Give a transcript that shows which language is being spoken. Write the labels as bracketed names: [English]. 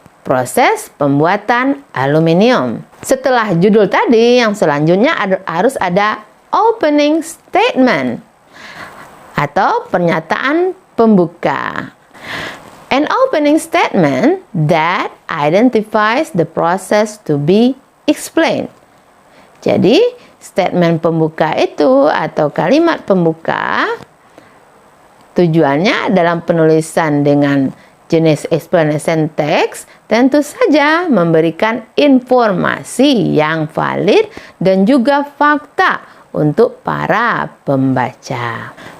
[Indonesian] Proses pembuatan aluminium. Setelah judul tadi, yang selanjutnya harus ada opening statement atau pernyataan pembuka. [English] An opening statement that identifies the process to be explained. [Indonesian] Jadi, statement pembuka itu atau kalimat pembuka tujuannya dalam penulisan dengan jenis explanation text tentu saja memberikan informasi yang valid dan juga fakta untuk para pembaca.